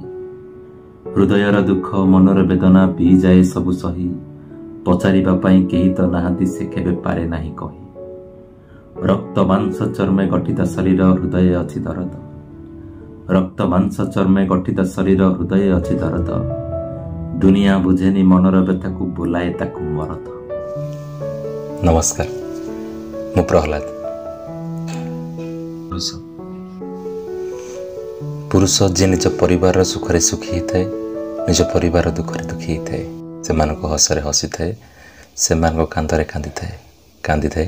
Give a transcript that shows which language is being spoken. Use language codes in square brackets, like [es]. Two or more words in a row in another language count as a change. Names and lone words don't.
[or] ହୃଦୟର ଦୁଖ ମନର ବେଦନା ପି ଯାଏ ସବୁ ସହି। ପଚାରିବା ପଇ କେହି ତ ନାହାନ୍ତି ସେ କେବେ ପାରେ ନାହିଁ କହି। ରକ୍ତ ମାଂସ ଚର୍ମେ ଗଠିତ ଶରୀର ହୃଦୟ ଅଛି ଦରଦ। ରକ୍ତ ମାଂସ ଚର୍ମେ ଗଠିତ ଶରୀର ହୃଦୟ ଅଛି ଦରଦ। ଦୁନିଆ ବୁଝେନି ମନର ବ୍ୟଥାକୁ ବୋଲାଏ ତାକୁ ମରଦ। ନମସ୍କାର, ମୁଁ ପ୍ରହଲାଦ। ପୁରୁଷ ଯେ ନିଜ ପରିବାର ସୁଖରେ ସୁଖୀ ଥାଏ, ନିଜ ପରିବାର ଦୁଃଖରେ ଦୁଃଖୀ ଥାଏ, ସେ ହସରେ ହସି ଥାଏ, ସେ କାନ୍ଦରେ କାନ୍ଦି ଥାଏ।